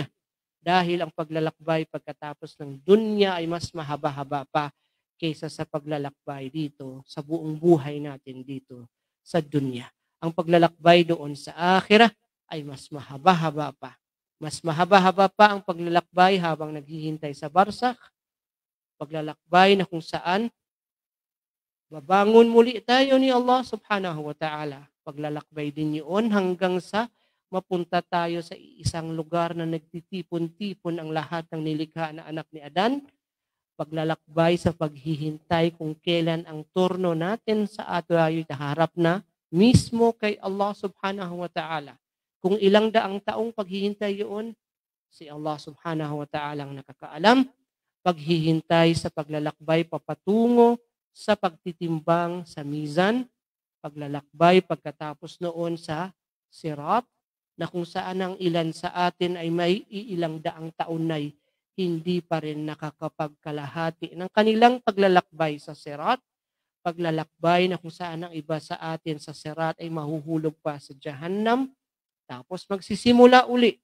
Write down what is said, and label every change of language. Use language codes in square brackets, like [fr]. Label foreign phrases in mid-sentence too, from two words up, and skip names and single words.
[tl] Dahil ang paglalakbay pagkatapos ng dunya ay mas mahaba-haba pa kaysa sa paglalakbay dito sa buong buhay natin dito sa dunya. Ang paglalakbay doon sa akhirah ay mas mahaba-haba pa. Mas mahaba-haba pa ang paglalakbay habang naghihintay sa barsakh. Paglalakbay na kung saan babangon muli tayo ni Allah [ar] سبحانه وتعالى. [tl] Paglalakbay din yun hanggang sa mapunta tayo sa isang lugar na nagtitipon-tipon ang lahat ng nilikha na anak ni Adan. Paglalakbay sa paghihintay kung kailan ang turno natin sa ato ay harap na mismo kay Allah [ar] سبحانه وتعالى. [tl] Kung ilang daang taong paghihintay yun, si Allah [ar] سبحانه وتعالى [tl] ang nakakaalam. Paghihintay sa paglalakbay papatungo sa pagtitimbang sa mizan. Paglalakbay pagkatapos noon sa sirat, na kung saan ang ilan sa atin ay may iilang daang taon na'y hindi pa rin nakakapagkalahati ng kanilang paglalakbay sa Sirat, paglalakbay na kung saan ang iba sa atin sa Sirat ay mahuhulog pa sa Jahannam, tapos magsisimula uli.